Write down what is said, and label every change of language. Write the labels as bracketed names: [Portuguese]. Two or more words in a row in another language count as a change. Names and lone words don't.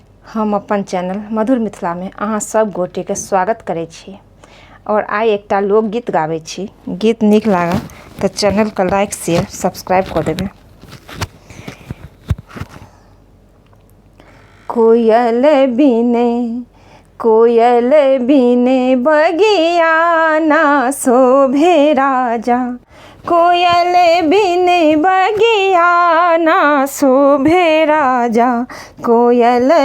[Maithili] हम अपन चैनल मधुर मिथिला में अहाँ सब गोटे के स्वागत करै छी और आइ एकटा लोकगीत गाबै छी। गीत नीक लागल तो चैनल के [English] like share subscribe [Maithili] कर देबै। कोयल बिने बगिया ना शोभे राजा, कोयल बिने बगिया ना शोभे राजा, कोयल